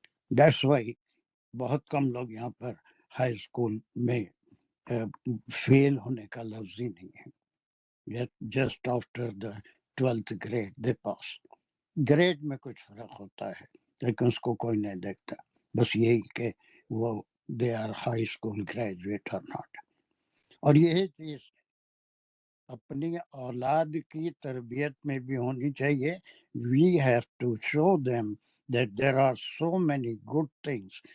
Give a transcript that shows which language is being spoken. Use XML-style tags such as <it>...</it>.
<en>that's why</en> <ur>بہت کم لوگ یہاں پر ہائی اسکول میں فیل ہونے کا لفظ ہی نہیں ہے.</ur> <en>Just after the 12th grade they pass.</en> <ur>Grade میں کچھ فرق ہوتا ہے لیکن اس کو کوئی نہیں دیکھتا، بس یہی کہ وہ</ur> <en>They are high school graduate or not.</en> <ur>اور یہی چیز اپنی اولاد کی تربیت میں بھی ہونی چاہیے.</ur> <en>We have to show them that there are so many good things.</en>